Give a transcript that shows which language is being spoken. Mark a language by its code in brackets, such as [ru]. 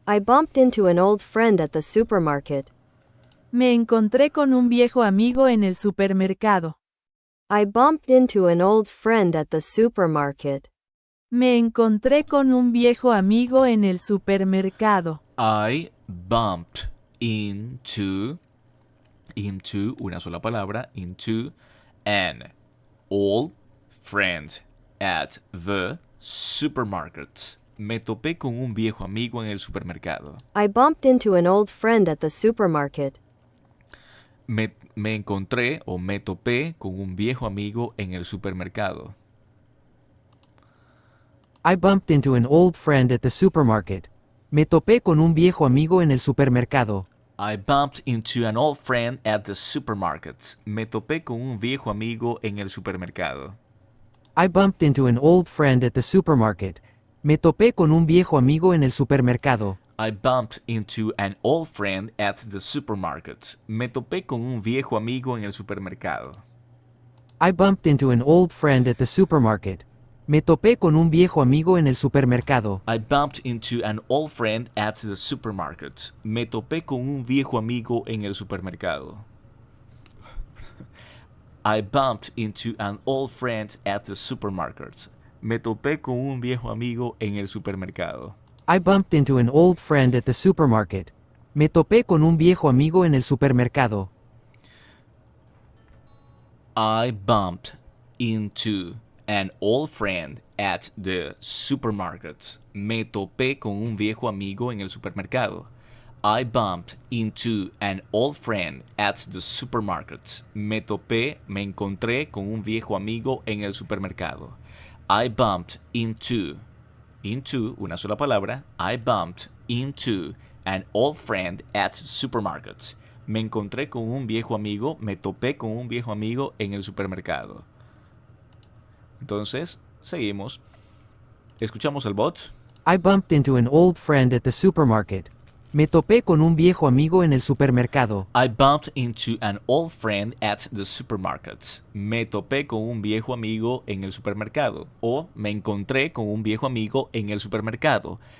[en] I bumped into an old friend at the supermarket. [es] Me encontré con un viejo amigo en el supermercado. [en] I bumped into an old friend at the supermarket. [es] Me encontré con un viejo amigo en el supermercado. [en] I bumped into, [es] una sola palabra, [en] into an old friend at the supermarket. [es] Me topé con un viejo amigo en el supermercado. [en] I bumped into an old friend at the supermarket. [es] Me encontré o me topé con un viejo amigo en el supermercado. [en] I bumped into an old friend at the supermarket. [es] Me topé con un viejo amigo en el supermercado. [en] I bumped into an old friend at the supermarket. [es] Me topé con un viejo amigo en el supermercado. [en] I bumped into an old friend at the supermarket. [es] Me topé con un viejo amigo en el supermercado. [en] I bumped into an old friend at the supermarket. [es] Me topé con un viejo amigo en el supermercado. [en] I bumped into an old friend at the supermarket. [es] Me topé con un viejo amigo en el supermercado. [en] I bumped into an old friend at the supermarket. [es] Me topé con un viejo amigo en el supermercado. [en] I bumped into an old friend at the supermarket. [es] Me topé con un viejo amigo en el supermercado. [en] I bumped into an old friend at the supermarket. [es] Me topé con un viejo amigo en el supermercado. [en] I bumped into an old friend at the supermarket. [es] Me topé con un viejo amigo en el supermercado. [en] I bumped into an old friend at the supermarket. [es] Me topé, me encontré con un viejo amigo en el supermercado. [en] I bumped into, [es] una sola palabra. [en] I bumped into an old friend at the supermarket. [es] Me encontré con un viejo amigo, me topé con un viejo amigo en el supermercado. Entonces, seguimos. Escuchamos el bot. [en] I bumped into an old friend at the supermarket. [es] Me topé con un viejo amigo en el supermercado. [en] I bumped into an old friend at the supermarket. [es] Me topé con un viejo amigo en el supermercado. O me encontré con un viejo amigo en el supermercado.